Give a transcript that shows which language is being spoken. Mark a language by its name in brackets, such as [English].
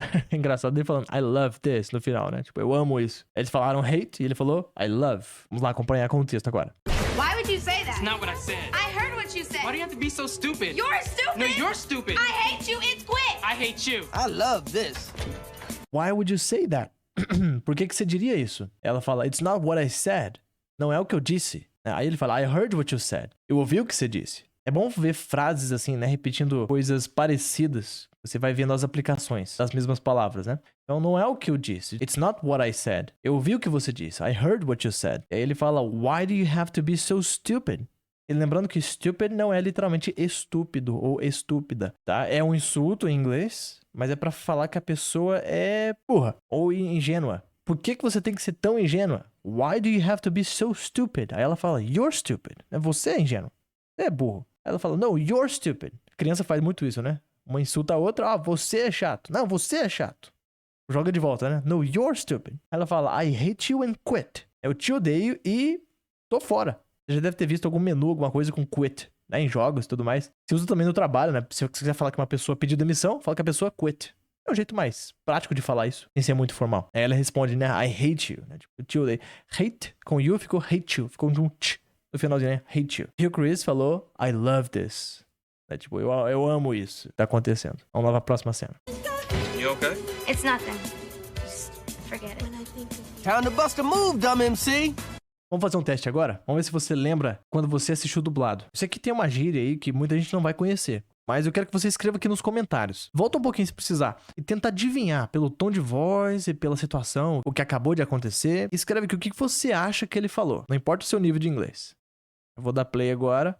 [Portuguese] Engraçado ele falando [English] I love this [Portuguese] no final, né? Tipo, eu amo isso. Eles falaram hate e ele falou [English] I love. [Portuguese] Vamos lá acompanhar com o texto agora. [English] Why would you say that? That's not what I said. I heard what you said. Why do you have to be so stupid? You're stupid. No, you're stupid. I hate you. It's quit. I hate you. I love this. Why would you say that? [Portuguese] Por que você diria isso? Ela fala [English] It's not what I said. [Portuguese] Não é o que eu disse. Aí ele fala [English] I heard what you said. [Portuguese] Eu ouvi o que você disse. É bom ver frases assim, né? Repetindo coisas parecidas. Você vai vendo as aplicações das mesmas palavras, né? Então não é o que eu disse. [English] It's not what I said. [Portuguese] Eu ouvi o que você disse. [English] I heard what you said. [Portuguese] E aí ele fala, [English] why do you have to be so stupid? [Portuguese] E lembrando que stupid não é literalmente estúpido ou estúpida, tá? É um insulto em inglês, mas é pra falar que a pessoa é burra ou ingênua. Por que você tem que ser tão ingênua? [English] Why do you have to be so stupid? [Portuguese] Aí ela fala, [English] you're stupid. [Portuguese] Você é ingênuo. Você é burro. Aí ela fala, [English] no, you're stupid. [Portuguese] A criança faz muito isso, né? Uma insulta a outra, ah, você é chato. Não, você é chato. Joga de volta, né? [English] No, you're stupid. [Portuguese] Ela fala, [English] I hate you and quit. [Portuguese] Eu te odeio e tô fora. Você já deve ter visto algum menu, alguma coisa com quit, né? Em jogos e tudo mais. Se usa também no trabalho, né? Se você quiser falar que uma pessoa pediu demissão, fala que a pessoa quit. É um jeito mais prático de falar isso, sem ser muito formal. Aí ela responde, né? [English] I hate you. [Portuguese] Né? Tipo, eu te odeio. Hate com you ficou [English] hate you. [Portuguese] Ficou um tch no finalzinho, né? [English] Hate you. [Portuguese] E o Chris falou, [English] I love this. [Portuguese] É tipo, eu amo isso. Tá acontecendo. Vamos lá pra próxima cena. [English] You okay? It's nothing. Just forget it. When I think of you. Time to bust a move, dumb MC. [Portuguese] Vamos fazer um teste agora? Vamos ver se você lembra quando você assistiu dublado. Isso aqui tem uma gíria aí que muita gente não vai conhecer. Mas eu quero que você escreva aqui nos comentários. Volta um pouquinho se precisar. E tenta adivinhar pelo tom de voz e pela situação, o que acabou de acontecer. E escreve aqui o que você acha que ele falou. Não importa o seu nível de inglês. Eu vou dar play agora.